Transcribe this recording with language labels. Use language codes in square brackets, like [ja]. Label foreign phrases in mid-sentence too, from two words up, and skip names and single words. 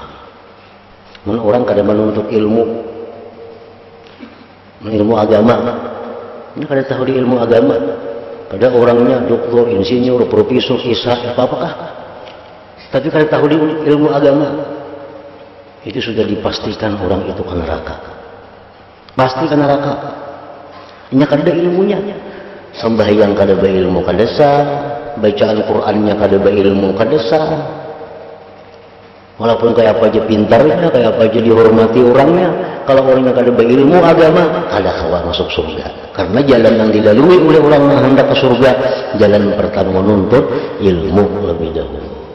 [id] Orang kadang menuntut ilmu agama. Ini kada tahu di ilmu agama. Pada orangnya doktor, insinyur, profesor, kisah, apa-apakah. Tapi kalau tahu di ilmu agama, itu sudah dipastikan orang itu ke neraka. Pasti ke neraka. Ini kada ilmunya. Sembahyang kada berilmu kada sah, bacaan Qur'annya kada berilmu kada sah. Walaupun kayak apa aja pintarnya, kayak apa aja dihormati orangnya, kalau orangnya kada berilmu agama, kada kawan masuk surga. Karena jalan yang dilalui oleh orang yang hendak ke surga, jalan pertama menuntut ilmu lebih dahulu.